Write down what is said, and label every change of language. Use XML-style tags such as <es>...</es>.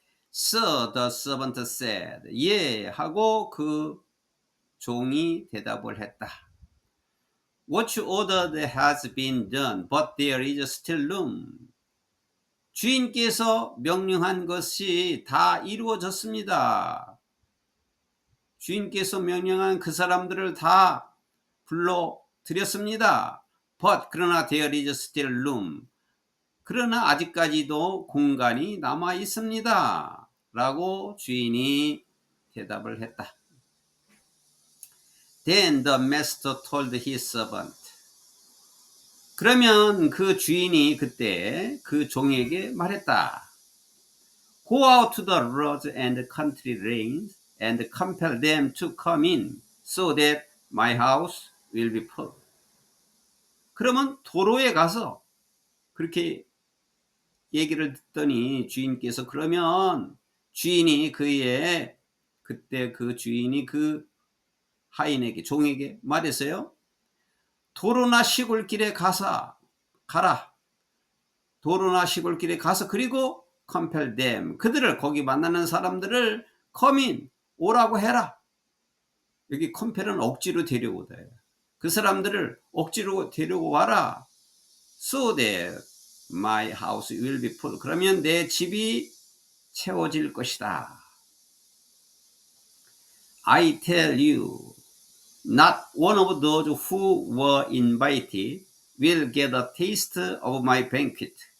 <en>So the servant said,</en> <ko>예 하고 그 종이 대답을 했다.</ko> <en>What you ordered has been done, but there is still room.</en> <ko>주인께서 명령한 것이 다 이루어졌습니다. 주인께서 명령한 그 사람들을 다 불러드렸습니다.</ko> <en>But 그러나 there is still room.</en> <ko>그러나 아직까지도 공간이 남아 있습니다. 라고 주인이 대답을 했다.</ko> <en>Then the master told his servant.</en> <ko>그러면 그 주인이 그때 그 종에게 말했다.</ko> <en>Go out to the roads and country lanes and compel them to come in so that my house will be full.</en> <ko>그러면 도로에 가서, 그렇게 얘기를 듣더니 주인께서, 그러면 주인이 그때 그 주인이 그 하인에게, 종에게 말했어요. 도로나 시골길에 가라. 도로나 시골길에 가서, 그리고</ko> <en>compel them,</en> <ko>그들을, 거기 만나는 사람들을</ko> <en>come in,</en> <ko>오라고 해라. 여기 compel은 억지로 데려오다. 그 사람들을 억지로 데려와라.</ko> <en>So that my house will be full.</en> <ko>그러면 내 집이 채워질 것이다.</ko> <en>I tell you, not one of those who were invited will get a taste of my banquet.</en>